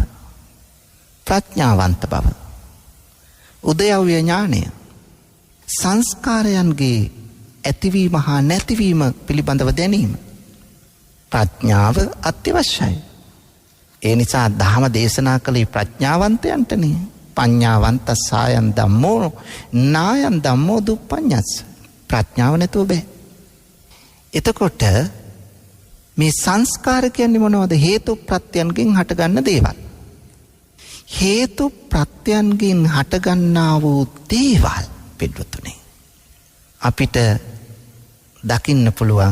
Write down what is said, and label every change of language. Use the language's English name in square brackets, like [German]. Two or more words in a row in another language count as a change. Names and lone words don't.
[Sinhala] ප්‍රඥාවන්ත බව. උදයව්‍ය ඥානය. සංස්කාරයන්ගේ ඇතිවීම හා නැතිවීම පිළිබඳව දැනීම. ප්‍රඥාව අත්‍යවශ්‍යයි. ඒ නිසා ධර්ම දේශනා කළේ ප්‍රඥාවන්තයන්ටනේ. [Pali] පඤ්ඤාවන්ත සායන් ධම්මෝ නායන් ධම්මෝ දුප්පඤ්ඤස්ස. [Sinhala] ප්‍රඥාව නැතුව බෑ. එතකොට මේ සංස්කාර කියන්නේ මොනවද? හේතු ප්‍රත්‍යයන්ගෙන් හටගන්න දේවල්. හේතු ප්‍රත්‍යයන්ගෙන් හටගන්නා වූ දේවල් පිටුතුනේ අපිට දකින්න පුළුවන්.